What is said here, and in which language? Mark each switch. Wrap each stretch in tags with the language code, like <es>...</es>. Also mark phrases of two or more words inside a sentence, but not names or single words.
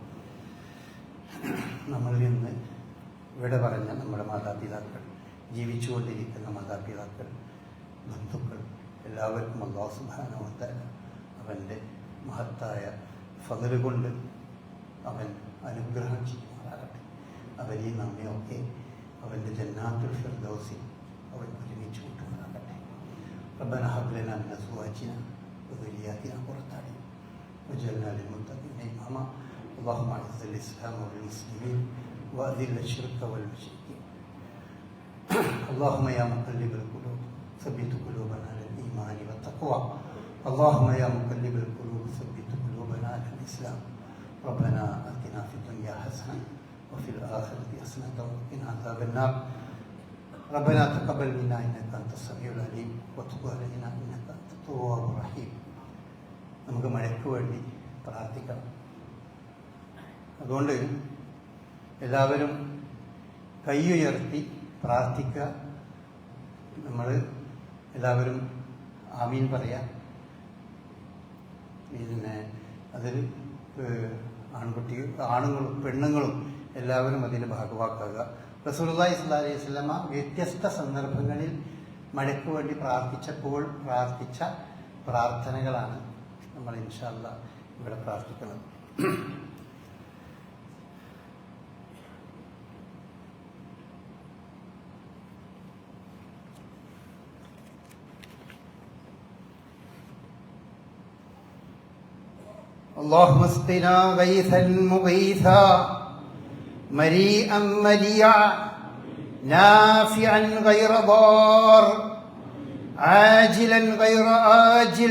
<ml>നമ്മളിൽ നിന്ന് ഇവിടെ പറഞ്ഞ നമ്മുടെ മാതാപിതാക്കൾ, ജീവിച്ചുകൊണ്ടിരിക്കുന്ന മാതാപിതാക്കൾ, ബന്ധുക്കൾ, എല്ലാവർക്കും</ml> <ar>الله سبحانه و تعالى</ar> <ml>അവൻ്റെ മഹത്തായ ഫള് കൊണ്ട് അവൻ അനുഗ്രഹം ചെയ്യുമാറാകട്ടെ. അവരെയും നമ്മയൊക്കെ അവൻ്റെ ജന്നാത്തുൽ ഫിർദൗസിൽ അവൻ ഒരുമിച്ച് കൂട്ടുമാറാകട്ടെ.</ml> <ar>ربنا هب لنا من أزواجنا وذرياتنا قرة أعين واجعلنا للمتقين إماما. اللهم اعز الاسلام والمسلمين واذل الشرك والمشركين. اللهم يا مقلب القلوب ثبت قلوبنا على الايمان والتقوى. اللهم يا مقلب القلوب ثبت قلوبنا على الاسلام. ربنا آتنا في الدنيا حسنة وفي الآخرة حسنة وقنا عذاب النار. ربنا تقبل منا إنك أنت السميع العليم وتب علينا إنك أنت التواب الرحيم.</ar> <ml>നമുക്ക് മഴയ്ക്ക് വേണ്ടി പ്രാർത്ഥിക്കണം. അതുകൊണ്ട് എല്ലാവരും കൈയുയർത്തി പ്രാർത്ഥിക്കുക. നമ്മൾ എല്ലാവരും ആമീൻ പറയാം. പിന്നെ അതിൽ ആണുങ്ങളും പെണ്ണുങ്ങളും എല്ലാവരും അതിന് ഭാഗവാക്കാകുക.</ml> <ar>رسول الله صلى الله عليه وسلم</ar> <ml>വ്യത്യസ്ത സന്ദർഭങ്ങളിൽ മഴയ്ക്ക് വേണ്ടി പ്രാർത്ഥിച്ചപ്പോൾ പ്രാർത്ഥിച്ച പ്രാർത്ഥനകളാണ് നമ്മൾ</ml> <ar>إن شاء الله</ar> <ml>ഇവിടെ പ്രാർത്ഥിക്കുന്നത്.</ml> <ar>اللهم اسقنا غيثا مغيثا مريئا مريعا نافعا غير ضار عاجلا غير آجل.</ar>